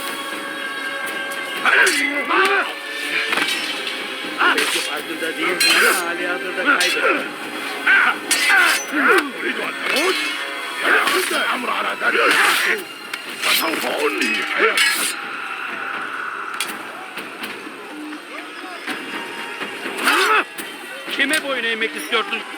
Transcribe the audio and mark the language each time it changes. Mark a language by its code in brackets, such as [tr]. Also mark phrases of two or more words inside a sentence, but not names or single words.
[tr] Belki farkında değilsin ama hali hazırda kaybettin. [ar] أريد أن تموت فليكن الأمر على ذلك فسوف أنهي حياتك [tr] Kime boyun eğmek istiyorsun?